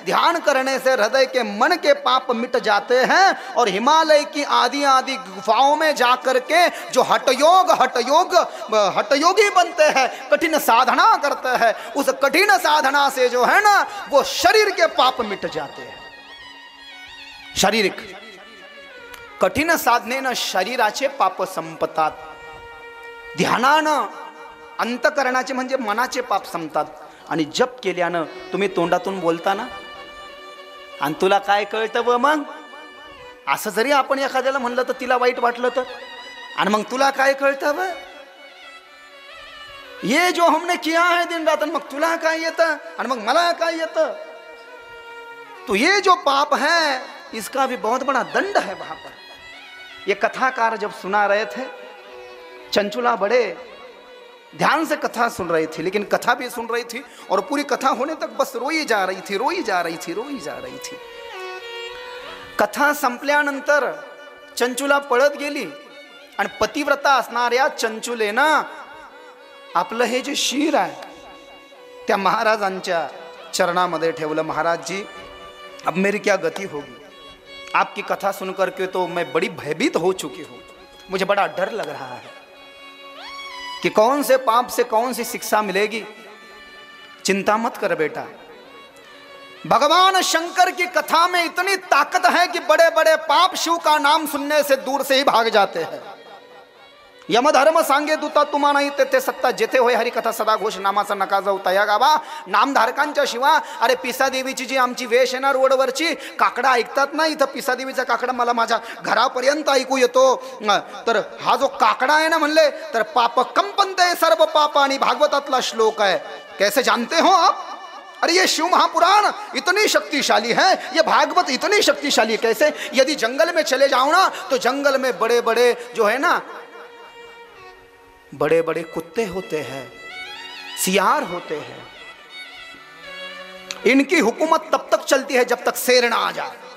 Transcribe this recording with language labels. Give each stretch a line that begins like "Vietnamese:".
Hindi: ध्यान करने से हृदय के मन के पाप मिट जाते हैं और हिमालय की आदि आदि गुफाओं में जा करके जो हठयोगी बनते हैं, कठिन साधना करते हैं, उस कठिन साधना से जो है ना वो शरीर के पाप मिट जाते हैं।
Marathi: शारीरिक कठीण साधनेनं शरीराचे पाप संपतात, ध्यानानं अंतकरणाचे म्हणजे मनाचे पाप संपतात। आणि जप केल्यानं तुम्ही तोंडातून बोलता ना, आणि तुला काय कळतं व मग असं जरी आपण एखाद्याला म्हणलं तर तिला वाईट वाटलं तर, आणि मग तुला काय कळतं व
Hindi: ये जो हमने किया है दिन रात,
Marathi: मग तुला काय येतं आणि मग मला काय येतं।
Hindi: तो ये जो पाप है इसका भी बहुत बड़ा दंड है वहां पर। ये कथाकार जब सुना रहे थे, चंचुला बड़े ध्यान से कथा सुन रही थी, लेकिन कथा भी सुन रही थी और पूरी कथा होने तक बस रोई जा रही थी।
Marathi: कथा संपल्यानंतर चंचुला पळत गेली आणि पतिव्रता असणाऱ्या चंचुलेनं आपलं हे जे शीर आहे त्या महाराजांच्या चरणामध्ये ठेवलं।
Hindi: महाराज जी, अब मेरी क्या गति होगी, आपकी कथा सुनकर के तो मैं बड़ी भयभीत हो चुकी हूँ, मुझे बड़ा डर लग रहा है कि कौन से पाप से कौन सी शिक्षा मिलेगी। चिंता मत कर बेटा, भगवान शंकर की कथा में इतनी ताकत है कि बड़े बड़े पाप शिव का नाम सुनने से दूर से ही भाग जाते हैं।
Marathi: यमधर्म सांगे दूता तुम्हा नाही तेथे सत्ता, जेथे होय हरी कथा सदा घोष, नामाचा नका जाऊ तया गावा। नामधारकांच्या शिवा, अरे पिसादेवीची जी आमची वेश आहे ना रोडवरची, काकडा ऐकतात ना, इथं पिसादेवीचा काकडा मला माझ्या घरापर्यंत ऐकू येतो। तर हा जो काकडा आहे ना म्हणले, तर पाप कंपनते सर्व पाप, आणि भागवतातला श्लोक आहे।
Hindi: कैसे जानते हो आप? अरे ये शिव महापुराण इतनी शक्तिशाली है, ये भागवत इतनी शक्तिशाली है। कैसे? यदि जंगल में चले जाओ ना, तो जंगल में बड़े बड़े जो है ना बड़े बड़े कुत्ते होते हैं, सियार होते हैं, इनकी हुकूमत तब तक चलती है जब तक शेर ना आ जाए।